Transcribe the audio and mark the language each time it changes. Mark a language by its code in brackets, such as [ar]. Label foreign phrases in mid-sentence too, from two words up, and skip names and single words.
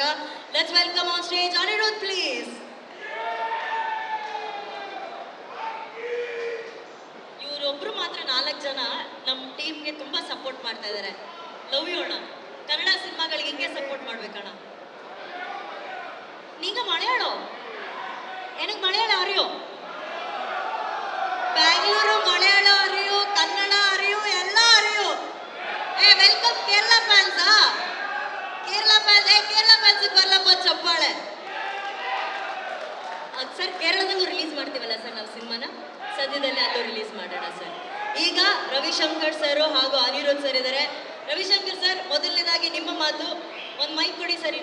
[en] let's welcome on stage Anirudh please. [kn] ಇವರೊಬ್ರು ಮಾತ್ರ 4 ಜನ ನಮ್ಮ ಟೀಮ್ಗೆ ತುಂಬಾ ಸಪೋರ್ಟ್ ಮಾಡ್ತಾ ಇದ್ದಾರೆ. [en] love you ಅಣ್ಣ. [kn] ಕನ್ನಡ ಸಿನಿಮಾಗಳಿಗೆ ಹಿಂಗೆ ಸಪೋರ್ಟ್ ಮಾಡ್ಬೇಕಣ್ಣ. [ta] நீங்க மலையாளோ எனக்கு மலையாளம் அறியும், பெங்களூரு மலையாளம் அறியும், கன்னடா அறியும், எல்லாம் அறியும். [en] welcome Kerala fans? [kn] ಕೇರಳ ಫ್ಯಾನ್ಸ್, ಕೇರಳ ಫ್ಯಾನ್ಸ್ ಬರಲಪ್ಪ ಚಪ್ಪಾಳೆ. ಸರ್ ಕೇರಳದಲ್ಲೂ ರಿಲೀಸ್ ಮಾಡ್ತೀವಲ್ಲ ಸರ್ ನಾವು ಸಿನಿಮಾನ, ಸದ್ಯದಲ್ಲೇ ಅಲ್ಲೂ ರಿಲೀಸ್ ಮಾಡೋಣ ಸರ್. ಈಗ ರವಿಶಂಕರ್ ಸರ್ ಹಾಗೂ ಅನಿರುದ್ಧ್ ಸರ್ ಇದ್ದಾರೆ. ರವಿಶಂಕರ್ ಸರ್, ಮೊದಲನೇದಾಗಿ ನಿಮ್ಮ ಮಾತು. ಒಂದು ಮೈಕ್ ಕೊಡಿ ಸರ್.